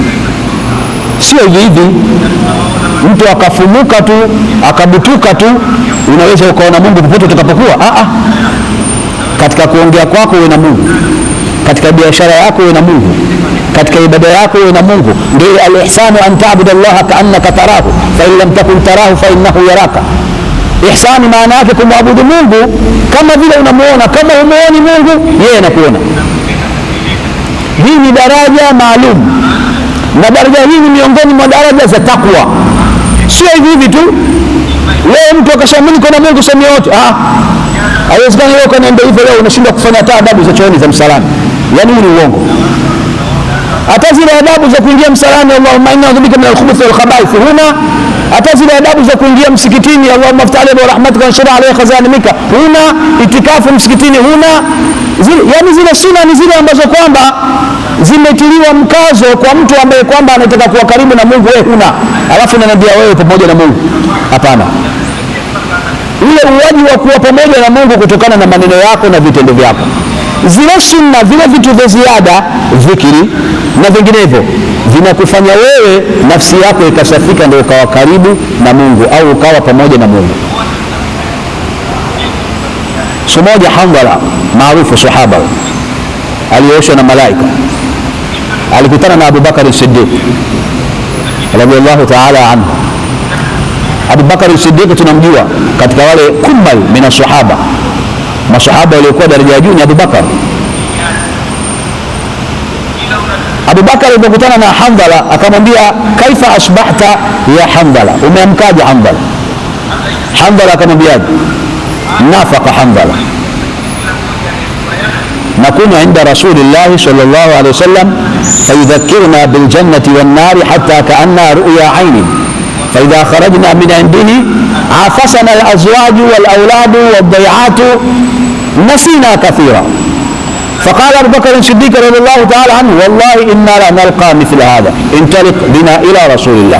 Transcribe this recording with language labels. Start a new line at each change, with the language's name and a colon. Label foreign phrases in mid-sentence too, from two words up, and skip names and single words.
Swahili: Sio hivi mtu akafumuka tu akabutuka tu unaweza ukaona Mungu popote utakapokuwa. Katika kuongea kwako uwe na Mungu, katika biashara yako uwe na Mungu, katika ibada yako uwe na Mungu.
Arabic: Ndio الإحسان أن تعبد الله كأنك تراه فإن لم تكن تراه فإنه يراك.
Swahili: Ihsani maana yake kumwabudu Mungu kama vile unamuona. Kama humuoni Mungu, yeye anakuona. Hii ni daraja maalum, na daraja hii ni miongoni mwa daraja za takwa. Sio hivi tu leo mtu akasema mimi niko na Mungu sema yote. Haiwezekani leo kanaenda hivyo, leo unashindwa kufanya hata adabu za chooni za msalani. Yaani ni uongo. Hata zile adabu za kuingia msalani,
Arabic: اللهم إنا أعوذ بك من الخبث والخبائث,
Swahili: huna. Hata zile adabu za kuingia msikitini,
Arabic: اللهم افتح علينا ورحمتك وشرع عليك خزائنك, huna.
Swahili: Itikafu msikitini huna. Yani zile sunna ni zile ambazo kwamba zimetiliwa mkazo kwa mtu ambaye kwamba anataka kuwa karibu na Mungu, wewe huna. Alafu unaniambia wewe pamoja na Mungu. Hapana. Ule uwaji wa kuwa pamoja na Mungu kutokana na maneno yako na vitendo vyako. Zile sunna, vile vitu vya ziada, dhikri na vinginevyo, vinakufanya wewe nafsi yako ikasafika, ndio ukawa karibu na Mungu au ukawa pamoja na Mungu. Siku moja Handala maarufu sahaba aliyooshwa na malaika alikutana na Abu Bakar as-Siddiq
Arabic: رضي الله تعالى عنه.
Swahili: Abu Bakar as-Siddiq tunamjua katika wale
Arabic: كمل من الصحابة,
Swahili: masahaba waliokuwa daraja ya juu ni Abu Bakar. Abu Bakar alipokutana na Handala akamwambia,
Arabic: كيف أصبحت يا حنظلة,
Swahili: umeamkaje Handala? Handala akamwambia,
Arabic: نافق حنظلة, نكون عند رسول الله صلى الله عليه وسلم فيذكرنا بالجنة والنار حتى كأنا رأي عين فإذا خرجنا من عنده عافسنا الأزواج والأولاد والضيعات نسينا كثيرا. فقال أبو بكر الصديق رضي الله تعالى عنه، والله إنا لا نلقى مثل هذا، انطلق بنا إلى رسول الله.